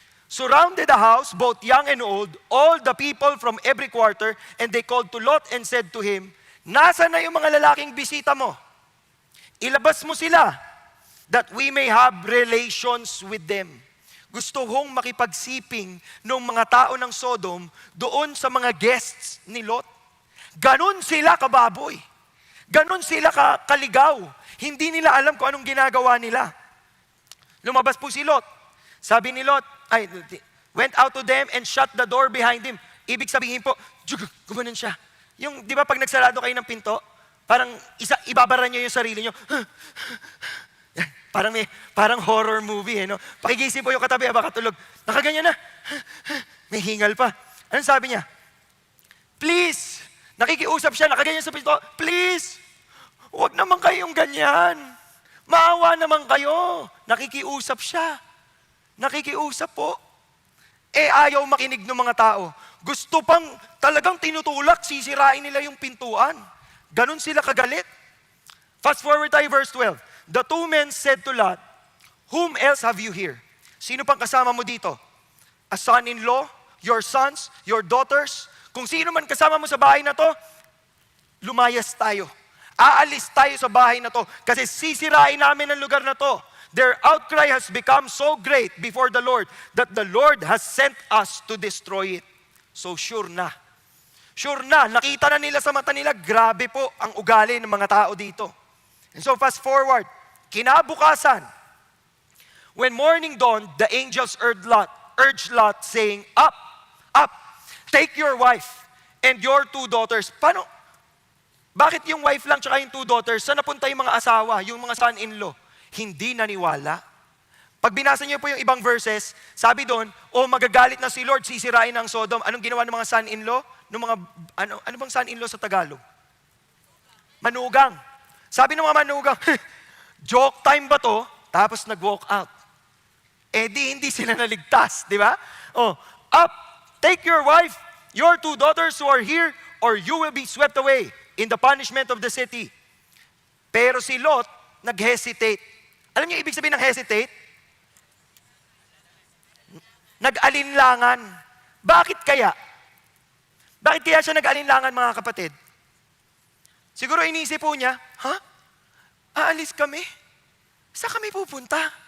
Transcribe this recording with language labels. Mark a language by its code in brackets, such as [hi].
[en] Surrounded the house, both young and old, all the people from every quarter, and they called to Lot and said to him, [tl] nasaan na yung mga lalaking bisita mo? Ilabas mo sila, [en] that we may have relations with them. [tl] Gusto hong makipagsiping ng mga tao ng Sodom doon sa mga guests ni Lot. Ganon sila kababoy. Ganon sila kaligaw. Hindi nila alam kung anong ginagawa nila. Lumabas po si Lot. Sabi ni Lot, [en] went out to them and shut the door behind him. [tl] Ibig sabihin po, gumanon siya. Yung, di ba pag nagsarado kayo ng pinto, parang ibabara niyo yung sarili niyo. Parang horror movie, no? Pakigising po yung katabi, baka tulog. Nakaganyan na. May hingal pa. Anong sabi niya? Please, nakikiusap siya, nakaganyan sa pinto, please, huwag naman kayong ganyan. Maawa naman kayo. Nakikiusap siya. Nakikiusap po. Ayaw makinig ng mga tao. Gusto pang talagang tinutulak, sisirain nila yung pintuan. Ganon sila kagalit. [en] Fast forward tayo verse 12. The two men said to Lot, whom else have you here? [tl] Sino pang kasama mo dito? [en] A son-in-law? Your sons? Your daughters? [tl] Kung sino man kasama mo sa bahay na to, lumayas tayo. Aalis tayo sa bahay na to kasi sisirain namin ang lugar na to. [en] Their outcry has become so great before the Lord that the Lord has sent us to destroy it. [tl] So sure na, nakita na nila sa mata nila, grabe po ang ugali ng mga tao dito. [en] And so fast forward, [tl] kinabukasan, [en] when morning dawned, the angels urged Lot saying, up, take your wife and your two daughters. [tl] Paano? Bakit yung wife lang tsaka yung two daughters? Saan napunta yung mga asawa, yung mga son-in-law? Hindi naniwala. Pag binasa niyo po yung ibang verses, sabi doon, magagalit na si Lord, sisirain ang Sodom. Anong ginawa ng mga son-in-law? Ano bang son-in-law sa Tagalog? Manugang. Sabi ng mga manugang, joke time ba to? Tapos nag-walk out. Hindi sila naligtas, di ba? [en] Up, take your wife, your two daughters who are here, or you will be swept away in the punishment of the city. [tl] Pero si Lot, nag-hesitate. Alam niyo ibig sabihin ng hesitate? Nag-alinlangan. Bakit kaya? Bakit kaya siya nag-alinlangan, mga kapatid? Siguro inisip po niya, aalis kami? Saan kami pupunta?